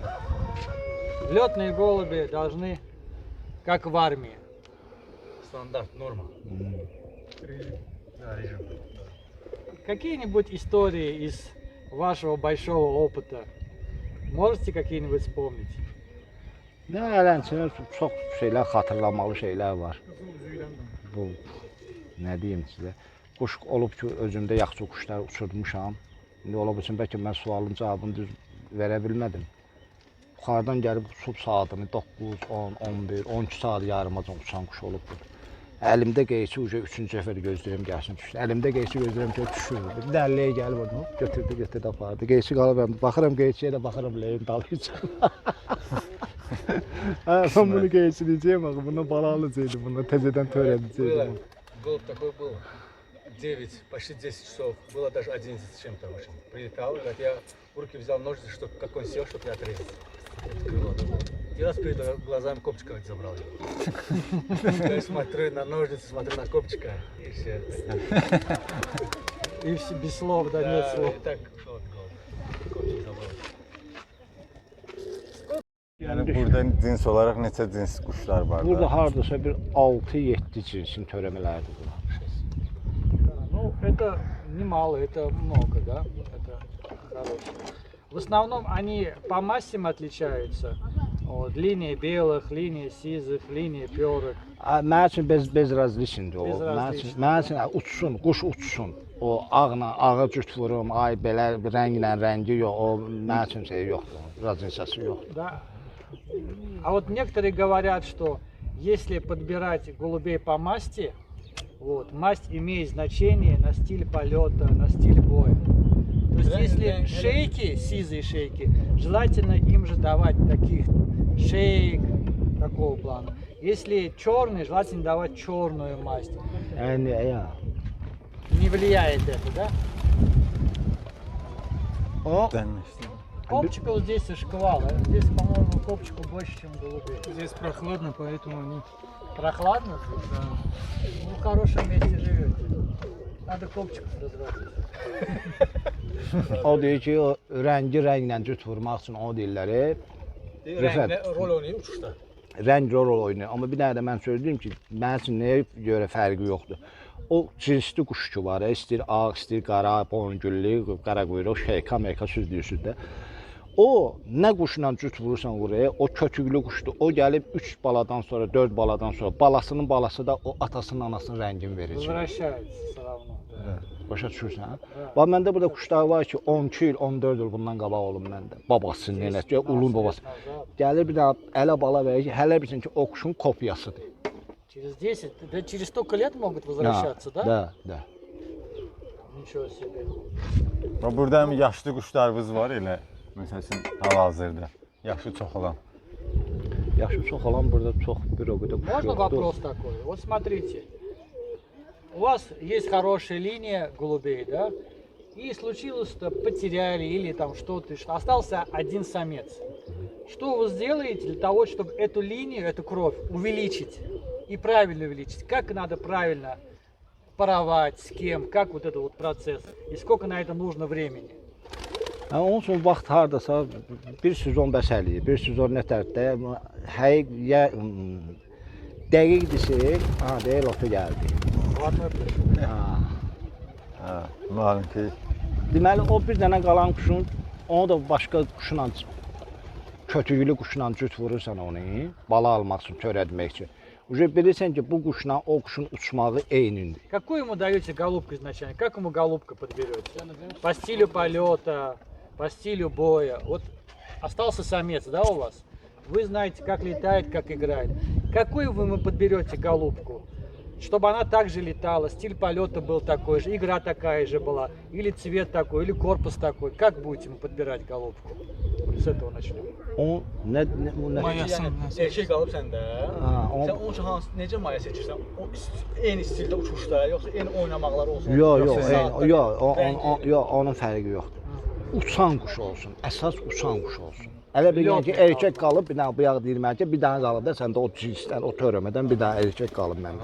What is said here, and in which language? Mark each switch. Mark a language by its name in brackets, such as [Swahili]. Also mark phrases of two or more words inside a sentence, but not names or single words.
[Russian] Летные голуби должны, как в армии. Стандарт, норма. Да, режим. Какие-нибудь истории из вашего большого опыта можете какие-нибудь вспомнить? [Azerbaijani] Nə hələnçinə çox şeylər, xatırlamalı şeylər var. Bu, nə deyim sizə, quş olub ki, özümdə yaxşı quşlar uçurmuşam. İndi ola bilsin, bəlkə mən sualın cavabını düz verə bilmədim. Yuxarıdan gəlib uçub saatını 9, 10, 11, 12 saat yarımacan uçan quş olub bu. Əlimdə qeyçi uca 3-cü səfər gözləyirəm gəlsin düşsün. Əlimdə qeyçi gözləyirəm ki, düşür. Bir dəlliyə gəlib onu, götürdü apardı. Qeyçi qalıb, baxıram qeyçiyə də baxıram leyin dalıyca. Ben bunu geçireceğim ama bundan bala alacağım, bundan tezeden [Russian] Было, [Azerbaijani] törədəcəyim. [Russian] голубь такой был, 9, почти 10 часов, было даже 11 с чем-то очень. Прилетал, говорит, я в руки взял ножницы, чтобы как он сел, чтобы я отрезал. Крыло. И раз перед глазами копчика забрал его. Я смотрю на ножницы, смотрю на копчика, и все. И все без слов, да, нет слов. И так ушел от голубя. Копчик забрал. [Azerbaijani] Yəni burada cins olaraq neçə cins quşlar var Burada da? hardasa bir 6-7 cinsin törəmələrdir bunlar. [Russian] Ну, это немало, это много, да? Это хорошо. В основном они по массам отличаются. Вот, линия белых, линия сизых, линия перок. [Azerbaijani] Mənim üçün bez razliçindir o. Bezrazliçin. Mənim üçün uçsun, quş uçsun. O ağla, ağa cüt vurum, ay belə rənglə rəngi yox. O mənim üçün şey yoxdur. Razliçası yoxdur. [Russian] Да. А вот некоторые говорят, что если подбирать голубей по масти, вот, масть имеет значение на стиль полета, на стиль боя. То есть если шейки, сизые шейки, желательно им же давать таких шейк такого плана. Если черный, желательно давать черную масть. [Azerbaijani] Yəni ya. [Russian] Не влияет это, да? [Azerbaijani] O [Russian] Копчиков здесь шквал, а здесь, по-моему, копчиков больше, чем голубей. Здесь прохладно, поэтому они... Прохладно? Да. Ну, в хорошем месте живете. Надо копчиков разводить. [Azerbaijani] o deyir ki, o rəngi rənglə cüt vurmaq üçün o deyirlər. Rənglə rol oynayır uçuşda. Rəng rol oynayır. Amma bir dənə də mən söyləyim ki, mənim üçün nəyə görə fərqi yoxdur. O cinsli quş ki var, istəyir ağ, istəyir qara, boyngüllü, qara quyruq, şeyka, Amerika süzdüyüsüz də. O nə quşla cüt vurursan oraya, o kötüklü quşdur. O gəlib 3 baladan sonra, 4 baladan sonra balasının balası da o atasının, anasının rəngini verəcək. [Russian] Возвращается все равно. Да. [Azerbaijani] Başa düşürsən? Bax məndə burada quşlar var ki, 12 il, 14 il bundan qabaq olub məndə. Babasının nənəsi, ulun babası. Gəlir bir dənə ələ bala verir ki, hələ bilsin ki, o quşun kopyasıdır. [Russian] Через 10, да через столько лет могут возвращаться, да? Да, да. Ничего себе. [Azerbaijani] Burada həm yaşlı quşlarımız var elə. Məsəl üçün hal-hazırda. Yaşı çox olan. Yaşı çox olan burada çox bir o qədər quş [Russian] Можно [Azerbaijani] yoxdur. [Russian] вопрос такой? Вот смотрите. У вас есть хорошая линия голубей, да? И случилось, что потеряли или там что-то, что остался один самец. Что вы сделаете для того, чтобы эту линию, эту кровь увеличить и правильно увеличить? Как надо правильно паровать, с кем, как вот этот вот процесс и сколько на это нужно времени? [Azerbaijani] Onun üçün vaxt hardasa bir sezon bəs eləyir. Bir sezon nə tərdə həqiqə dəqiqdirsə, deyir lotu gəldi. [Russian] Ладно, пришел. [Azerbaijani] Ha. Malum ki, Deməli o bir dənə qalan quşun, onu da başqa quşla kötüklü quşla cüt vurursan onu, bala almaq üçün, törətmək üçün. Uje bilirsən ki, bu quşla o quşun uçmağı eynidir. [Russian] Какую ему даете голубку изначально? Как ему голубка подберете? По стилю полета, по стилю боя. Вот остался самец, да, у вас? Вы знаете, как летает, как играет. Какую вы ему подберете голубку? Чтобы она также летала, стиль полета был такой же, игра такая же была, или цвет такой, или корпус такой. Как будете ему подбирать голубку? С этого начнем. [Azerbaijani] O nə Erkek qalıb səndə. o Sən onun üçün hansı, necə maya seçirsən? O eyni stildə uçuşda, yoxsa eyni oynamaqlar olsun? Yox, onun fərqi yoxdur. Uçan quş olsun, əsas uçan quş olsun. Elə bilirəm ki, erkək qalıb, bir dənə bu yağ deyilməyəcək, bir dənə qalıb da səndə o cinsdən, o törəmədən bir dənə erkək qalıb məndə.